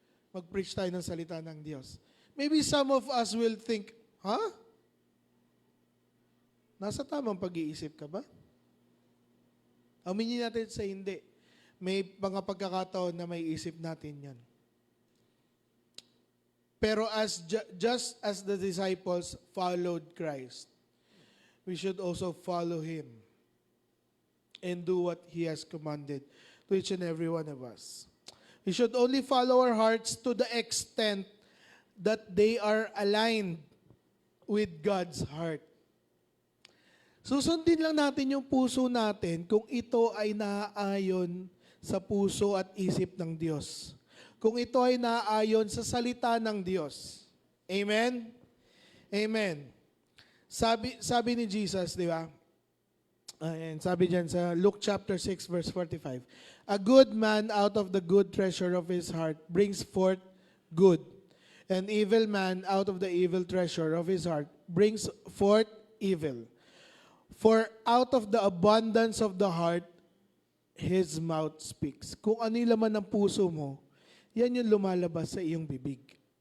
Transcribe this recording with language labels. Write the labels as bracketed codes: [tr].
[tl] Mag-preach tayo ng salita ng Diyos. [en] Maybe some of us will think, [tl] nasa tamang pag-iisip ka ba? Aminin natin sa hindi. May mga pagkakataon na may isip natin yan. [en] Pero just as the disciples followed Christ, we should also follow Him and do what He has commanded to each and every one of us. We should only follow our hearts to the extent that they are aligned with God's heart. [tl] Susundin lang natin yung puso natin kung ito ay naaayon sa puso at isip ng Diyos. Kung ito ay naaayon sa salita ng Diyos. Amen? Amen. Sabi ni Jesus, di ba? [en] And [tl] sabi diyan sa [en] Luke chapter 6 verse 45, a good man out of the good treasure of his heart brings forth good. An evil man out of the evil treasure of his heart brings forth evil. For out of the abundance of the heart, his mouth speaks. [tl] Kung ano yung laman ng puso mo, yan yung lumalabas sa iyong bibig.